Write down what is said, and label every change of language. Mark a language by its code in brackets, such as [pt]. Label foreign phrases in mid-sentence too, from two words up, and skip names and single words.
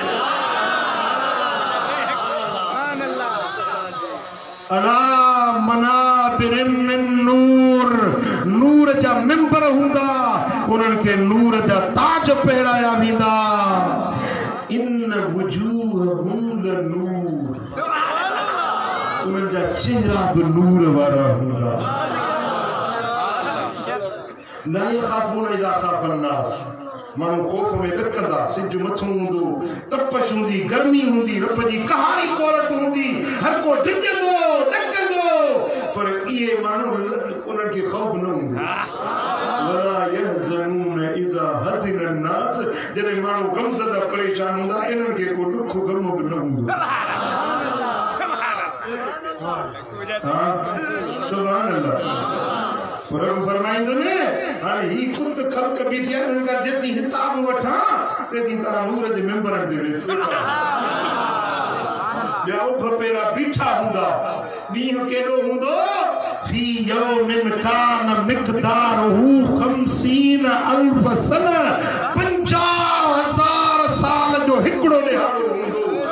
[ar] على منابر من نور, [sd] नूर जा मिंबर हूंदा, उन्हनि खे नूर जा ताज पहिराया वेंदा। [ar] إن وجوههم لنور, [sd] उन्हनि जा चेहरा बि नूर वारा हूंदा। [ar] لا يخافون إذا خاف الناس, [sd] माण्हू ख़ौफ़ में ॾकंदा। सिज मथो हूंदो, तपश हूंदी, गर्मी हूंदी, रब जी कहारी कोरट हूंदी, हर को डिॼंदो ॾकंदो, पर इहे माण्हू उन्हनि खे ख़ौफ़ न हूंदो। [ar] ولا يحزنون إذا حزن الناس, [sd] जॾहिं माण्हू ग़मज़दा परेशान हूंदा इन्हनि खे को ॾुख ग़म बि न हूंदो। [ar] سبحان الله. [sd] रब फरमाइंदो ने हाणे ही खुद ख़ल्क़ बीठी आहे, उनका जेसी हिसाब वठा तेसी ता नूर जे मेंबरन दे वेठा। ॿिया उभ पेरा बीठा हूंदा। ॾींहुं केॾो हूंदो, [ar] في يوم كان مقداره 50,000 سنة, [sd] 50,000 साल जो हिकिड़ो ॾिहाड़ो हूंदो।